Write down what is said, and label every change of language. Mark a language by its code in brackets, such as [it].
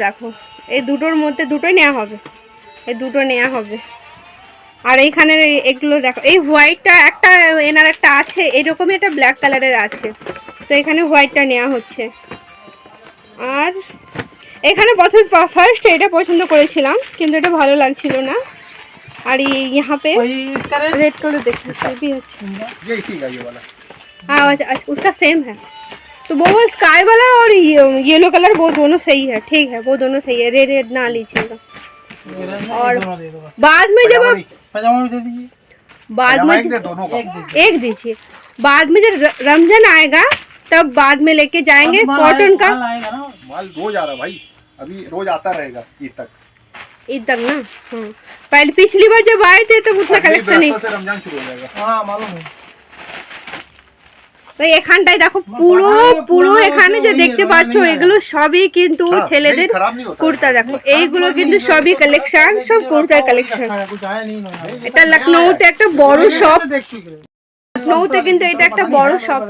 [bn] দেখো এই দুটোর মধ্যে দুটোই নেওয়া হবে, এই দুটো নেওয়া হবে। আর এইখানে এগুলো দেখো, এই হোয়াইটটা একটা এনার একটা আছে, এরকমই একটা ব্ল্যাক কালারের আছে, তো এখানে হোয়াইটটা নেওয়া হচ্ছে। আর এখানে ফার্স্ট এটা পছন্দ করেছিলাম, কিন্তু এটা ভালো লাগছিল না। [hi] আর यहाँ पे रेड कलर देखिए, ये भी अच्छा है। ये इसी का ये वाला। हाँ उसका सेम है, तो वो स्काई वाला और येलो कलर वो दोनों सही है, ठीक है वो दोनों सही है। रेड ना लीजिएगा। और बाद में जब आप पजामा भी दे दीजिए, बाद में दोनों का एक दीजिए, बाद में जब रमजान आएगा तब बाद में लेके जाएंगे कॉटन का आएगा ना। माल रोज आ रहा है भाई, अभी रोज आता रहेगा ईद तक। ईद तक ना। पहले पिछली बार जब आए थे तब उतना कलेक्शन नहीं। से रमजान शुरू हो जाएगा। हाँ मालूम है। [bn] তো এখানটাই দেখো পুরো এখানে যে দেখতে পাচ্ছ এগুলো সবই কিন্তু ছেলেদের কুর্তা। দেখো এইগুলো কিন্তু সবই কালেকশন, সব কুর্তার কালেকশন। [hi] कुछ आया नहीं ना। [bn] এটা লখনৌতে একটা বড় শপ, [hi] देख चुके हैं। [bn] লখনৌতে কিন্তু এটা একটা বড় শপ।